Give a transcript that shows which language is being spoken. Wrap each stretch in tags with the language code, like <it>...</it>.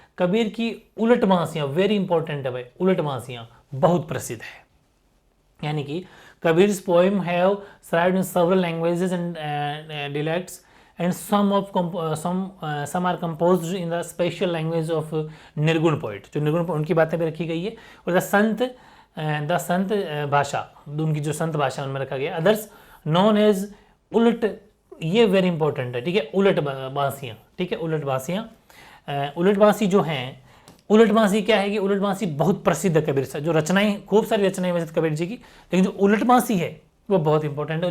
<hi>कबीर की उलट बांसियां, very important है भाई, उलट बांसियां बहुत प्रसिद्ध है। यानी कि</hi> <en>Kabir's poem have survived in several languages and dialects, and some are composed in the special language of nirgun poet.</en> <hi>जो निर्गुण उनकी बातें भी रखी गई है। और द संत भाषा, उनकी जो संत भाषा उनमें रखा गया।</hi> <en>others none as</en> <hi>उलट, ये वेरी इंपॉर्टेंट है, ठीक है। उलट बांसियां, ठीक है, उलट बांसियां। उलट बांसी जो हैं, उलट बांसी क्या है कि उलट बांसी बहुत प्रसिद्ध है कबीर से, जो रचनाएं, खूब सारी रचनाएं वैसे कबीर जी की, लेकिन जो उलट बांसी है वो बहुत इंपॉर्टेंट है।</hi>